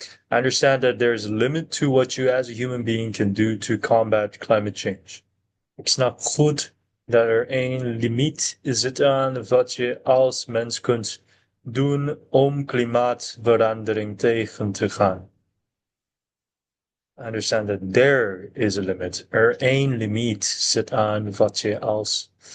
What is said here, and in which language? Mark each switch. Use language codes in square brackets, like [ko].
[en] I understand that there's a limit to what you as a human being can do to combat climate change. [nl] Ik snap goed dat een limiet zit aan wat je als mens kunt doen om klimaatverandering tegen te gaan. [en] I understand that there is a limit. [nl] Een limiet zit aan wat je als.